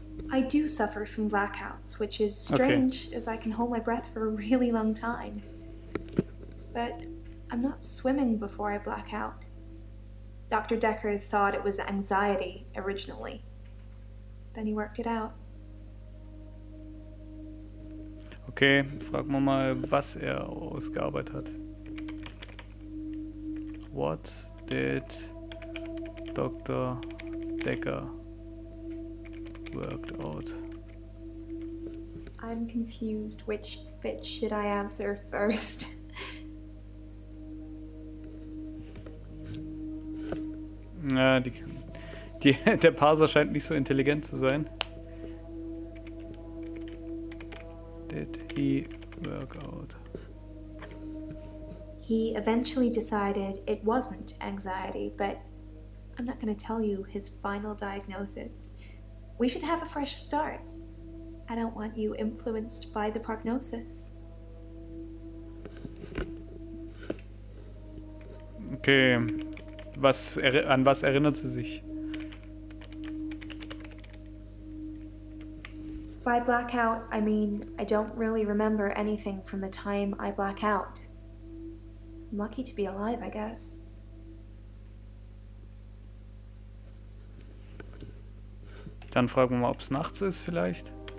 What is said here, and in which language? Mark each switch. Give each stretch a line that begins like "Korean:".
English: I do suffer from blackouts, which is strange as I can hold my breath for a really long time. But I'm not swimming before I black out. Dr. Dekker thought it was anxiety originally. Then he worked it out.
German: Okay, fragen wir mal, was ausgearbeitet hat.
English: What did Dr. Dekker worked out? I'm confused. Which bit should I answer first?
German: Ja, der Parser scheint nicht so intelligent zu sein.
English: Did he work out? He eventually decided it wasn't anxiety, but I'm not going to tell you his final diagnosis. We should have a fresh start. I don't want you influenced by the prognosis. Okay, an was erinnert sie sich? By blackout, I mean I don't really remember anything from the time I black out. I'm lucky to be alive, I guess.
German: Dann fragen wir mal, ob es nachts ist vielleicht.